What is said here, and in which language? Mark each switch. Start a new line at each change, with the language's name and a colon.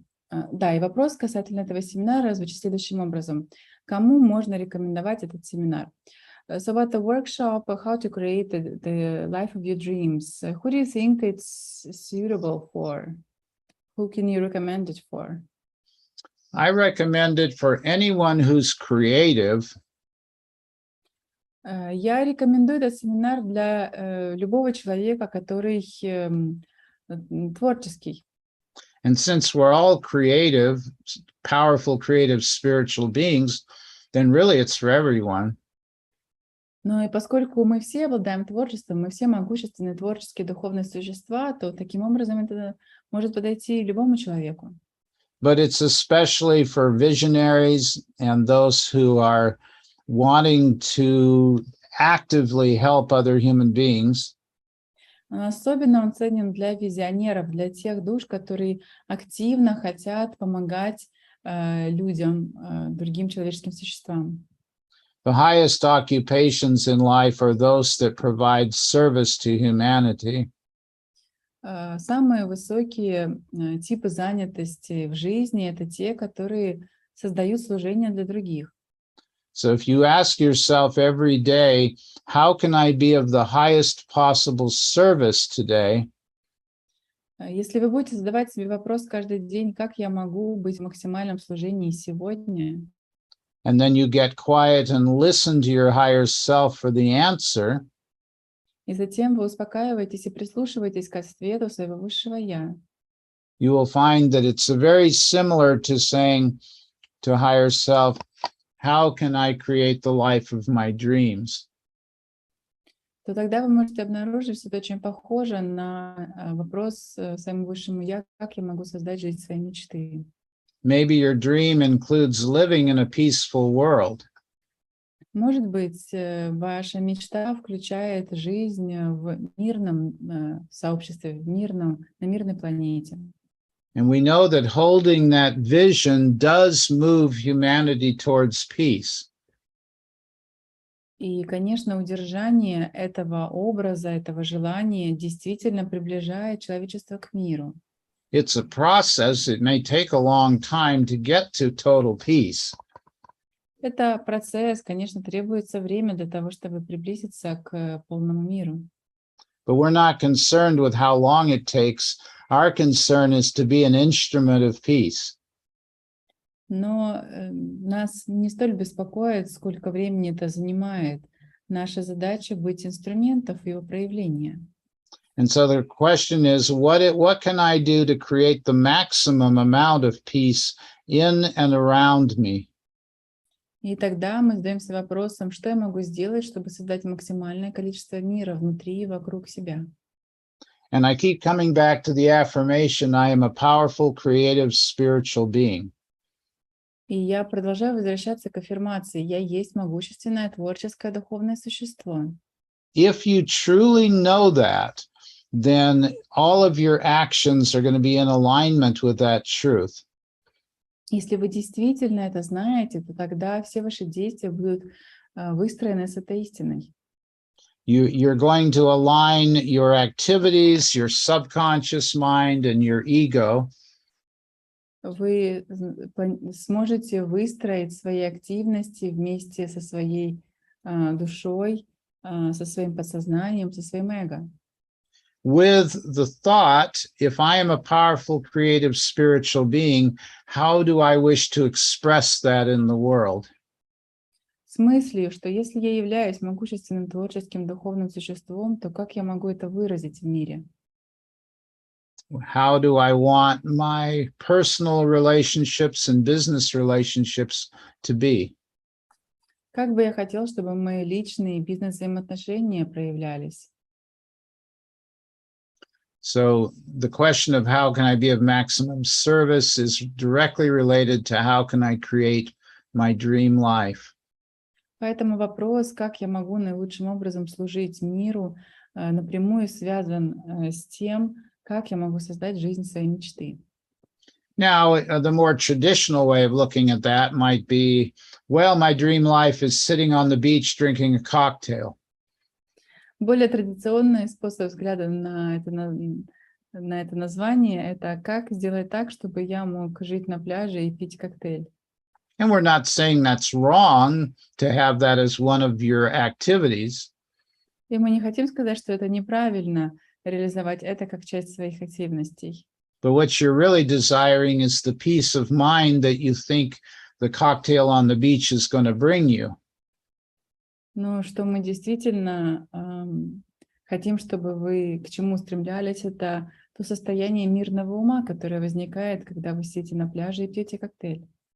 Russian: Да, и вопрос касательно этого семинара звучит следующим образом. Кому можно рекомендовать этот семинар?
English: So about the workshop, how to create the life of your dreams. Who do you think it's suitable for? Who can you recommend it for? I recommend it for anyone who's creative.
Russian: Я рекомендую этот семинар для любого человека, который творческий.
English: And since we're all creative, powerful, creative, spiritual beings, then really it's for everyone.
Russian: Ну и поскольку мы все обладаем творчеством, мы все могущественные творческие духовные существа, то таким образом это может подойти любому человеку.
English: But it's especially for visionaries and those who are wanting to actively help other human beings.
Russian: Особенно он ценен для визионеров, для тех душ, которые активно хотят помогать людям, другим человеческим существам.
English: The highest occupations in life are those that provide service to humanity.
Russian: Самые высокие типы занятости в жизни — это те, которые создают служение для других.
English: So if you ask yourself every day, how can I be of the highest possible service today?
Russian: Если вы будете задавать себе вопрос каждый день, как я могу быть в максимальном служении сегодня,
English: and then you get quiet and listen to your higher self for the answer,
Russian: И затем вы успокаиваетесь и прислушиваетесь к ответу своего высшего «Я».
English: you will find that it's very similar to saying to higher self, how can I create the life of my dreams?
Russian: То тогда вы можете обнаружить, что это очень похоже на вопрос своему высшему «Я», как я могу создать жизнь своей мечты.
English: Maybe your dream includes living in a peaceful world.
Russian: Может быть, ваша мечта включает жизнь в мирном сообществе, на мирной планете.
English: And we know that holding that vision does move humanity towards peace.
Russian: И, конечно, удержание этого образа, этого желания действительно приближает человечество к миру.
English: It's a process. It may take a long time to get to total peace.
Russian: Это процесс, конечно, требуется время для того, чтобы приблизиться к полному миру.
English: But we're not concerned with how long it takes. Our concern is to be an instrument of peace.
Russian: Но нас не столь беспокоит, сколько времени это занимает. Наша задача быть инструментом его проявления.
English: And so the question is, what can I do to create the maximum amount of peace in and around me?
Russian: И тогда мы задаемся вопросом, что я могу сделать, чтобы создать максимальное количество мира внутри и вокруг себя.
English: And I keep coming back to the affirmation, I am a powerful, creative, spiritual being.
Russian: И я продолжаю возвращаться к аффирмации. Я есть могущественное, творческое, духовное существо.
English: If you truly know that, then all of your actions are going to be in alignment with that truth.
Russian: Если вы действительно это знаете, то тогда все ваши действия будут выстроены с этой истиной.
English: You're going to align your activities, your subconscious mind, and your ego.
Russian: Вы сможете выстроить свои активности вместе со своей душой, со своим подсознанием, со своим эго.
English: With the thought, if I am a powerful, creative, spiritual being, how do I wish to express that in the world?
Russian: С мыслью, что если я являюсь могущественным, творческим, духовным существом, то как я могу это выразить в мире?
English: How do I want my personal relationships and business relationships to be?
Russian: Как бы я хотел, чтобы мои личные бизнес-взаимоотношения проявлялись?
English: So the question of how can I be of maximum service is directly related to how can I create my dream life.
Russian: Поэтому вопрос, как я могу наилучшим образом служить миру, напрямую связан с тем, как я могу создать жизнь своей мечты.
English: Now, the more traditional way of looking at that might be, well, my dream life is sitting on the beach drinking a cocktail.
Russian: Более традиционный способ взгляда на это название — это как сделать так, чтобы я мог жить на пляже и пить коктейль.
English: And we're not saying that's wrong to have that as one of your activities.
Russian: И мы не хотим сказать, что это неправильно реализовать это как часть своих активностей.
English: But what you're really desiring is the peace of mind that you think the cocktail on the beach is going to bring you.
Russian: Но что мы действительно хотим, чтобы вы к чему стремлялись, это то состояние мирного ума, которое возникает, когда вы сидите на пляже и пьете коктейль.